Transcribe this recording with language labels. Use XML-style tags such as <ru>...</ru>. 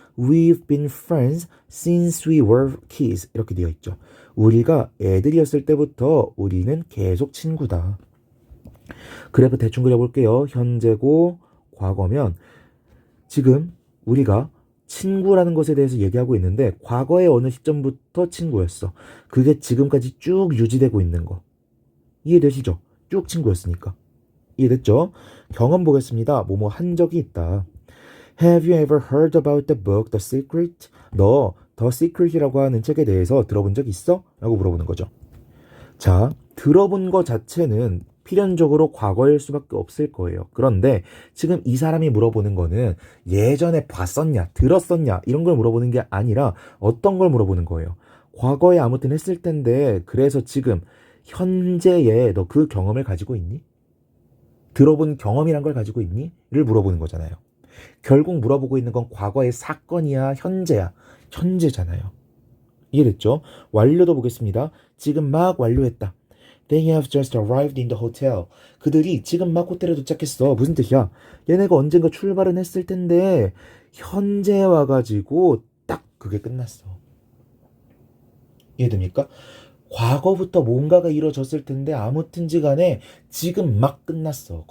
<en>We've been friends since we were kids.</en> <ko>이렇게 되어 있죠. 우리가 애들이었을 때부터 우리는 계속 친구다. 그래프 대충 그려볼게요. 현재고 과거면 지금 우리가 친구라는 것에 대해서 얘기하고 있는데 과거의 어느 시점부터 친구였어. 그게 지금까지 쭉 유지되고 있는 거. 이해되시죠? 쭉 친구였으니까. 이해됐죠? 경험 보겠습니다. 뭐뭐 한 적이 있다.</ko> <en>Have you ever heard about the book The Secret?</en> <ko>너 The Secret이라고 하는 책에 대해서 들어본 적 있어? 라고 물어보는 거죠. 자, 들어본 거 자체는 필연적으로 과거일 수밖에 없을 거예요. 그런데 지금 이 사람이 물어보는 거는 예전에 봤었냐, 들었었냐 이런 걸 물어보는 게 아니라 어떤 걸 물어보는 거예요. 과거에 아무튼 했을 텐데 그래서 지금 현재에 너 그 경험을 가지고 있니? 들어본 경험이란 걸 가지고 있니? 를 물어보는 거잖아요. 결국 물어보고 있는 건 과거의 사건이야, 현재야. 현재잖아요. 이해됐죠? 완료도 보겠습니다. 지금 막 완료했다.</ko> <en>They have just arrived in the hotel.</en> <ko>그들이 지금 막 호텔에 도착했어. 무슨 뜻이야? 얘네가 언젠가 출발은 했을 텐데 현재 와가지고 딱 그게 끝났어. 이해됩니까? 과거부터 뭔가가 이루어졌을 텐데 아무튼지 간에 지금 막 끝났어.</ko>